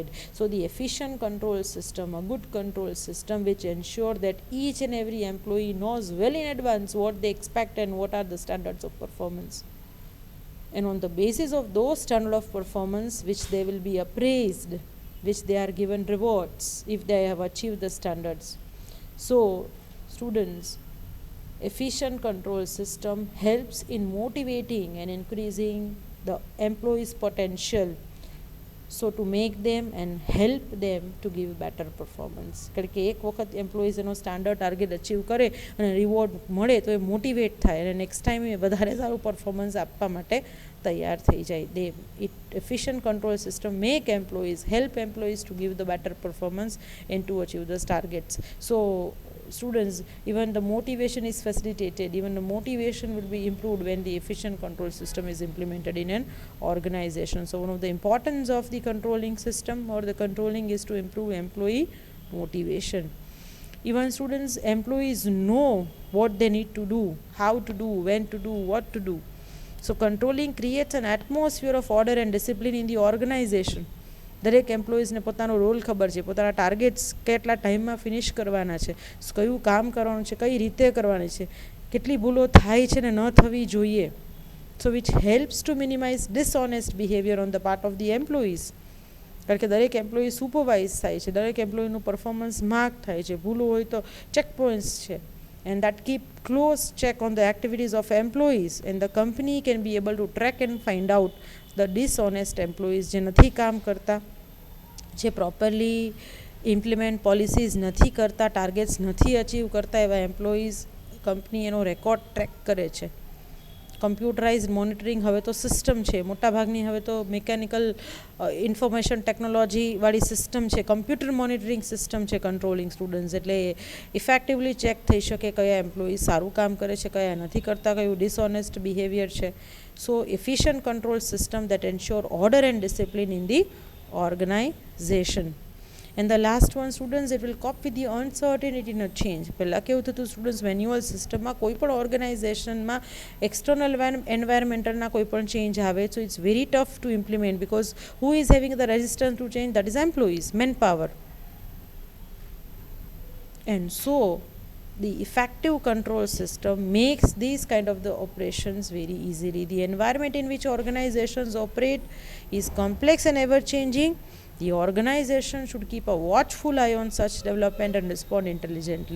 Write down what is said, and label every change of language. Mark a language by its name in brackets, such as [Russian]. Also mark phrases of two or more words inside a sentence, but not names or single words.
[English] So the efficient control system, a good control system which ensure that each and every employee knows well in advance what they expect and what are the standards of performance, and on the basis of those standards of performance which they will be appraised, which they are given rewards if they have achieved the standards. So students, efficient control system helps in motivating and increasing the employees' potential, so to make them and help them to give better performance. [Gujarati] કારણ કે એક વખત એમ્પ્લોઈઝ એનો [English] standard target achieve [Gujarati] કરે અને રિવોર્ડ મળે તો એ મોટિવેટ થાય અને [English] next time [Gujarati] એ વધારે સારું પરફોર્મન્સ આપવા માટે તૈયાર થઈ જાય. [English] Efficient control system make employees, help employees to give the better performance and to achieve the targets. So students, even the motivation is facilitated, even the motivation will be improved when the efficient control system is implemented in an organization. So one of the importance of the controlling system or the controlling is to improve employee motivation. Even students, employees know what they need to do, how to do, when to do, what to do. So controlling creates an atmosphere of order and discipline in the organization. [Gujarati] દરેક એમ્પ્લોઈઝને પોતાનો રોલ ખબર છે, પોતાના ટાર્ગેટ્સ કેટલા ટાઈમમાં ફિનિશ કરવાના છે, કયું કામ કરવાનું છે, કઈ રીતે કરવાની છે, કેટલી ભૂલો થાય છે ને ન થવી જોઈએ. [English] So which helps to minimize dishonest behavior on the part of the employees. [Gujarati] કારણ કે દરેક એમ્પ્લોયી સુપરવાઇઝ થાય છે, દરેક એમ્પ્લોયીનું પરફોર્મન્સ માર્ક થાય છે, ભૂલો હોય તો [English] check points [Gujarati] છે, [English] and that keep close check on the activities of employees, and the company can be able to track and find out the dishonest employees [Gujarati] જે નથી કામ કરતા, જે પ્રોપરલી ઇમ્પ્લિમેન્ટ પોલિસીઝ નથી કરતા, ટાર્ગેટ્સ નથી અચીવ કરતા એવા એમ્પ્લોઈઝ કંપની એનો રેકોર્ડ ટ્રેક કરે છે. [English] computerized monitoring [Gujarati] હવે તો સિસ્ટમ છે, મોટાભાગની હવે તો મિકેનિકલ ઇન્ફોર્મેશન ટેકનોલોજીવાળી સિસ્ટમ છે, [English] computer monitoring system [Gujarati] છે [English] controlling students. [Gujarati] એટલે ઇફેક્ટિવલી ચેક થઈ શકે કયા એમ્પ્લોયી સારું કામ કરે છે, કયા નથી કરતા, કયું [English] dishonest behavior [Gujarati] છે. [English] So efficient control system that ensure order and discipline in the organization. And the last one, students, it will cope with the uncertainty in a change. [Gujarati] પહેલાં કેવું થતું સ્ટુડન્ટ્સ, મેન્યુઅલ સિસ્ટમમાં કોઈ પણ ઓર્ગનાઇઝેશનમાં એક્સટર્નલ એન્વાયરમેન્ટલના કોઈ પણ ચેન્જ આવે, [English] so it's very tough to implement because who is having the resistance to change? That is employees, man power. And so the effective control system makes these kind of the operations very easily. The environment in which organizations operate is complex and ever changing. The organization should keep a watchful eye on such development and respond intelligently.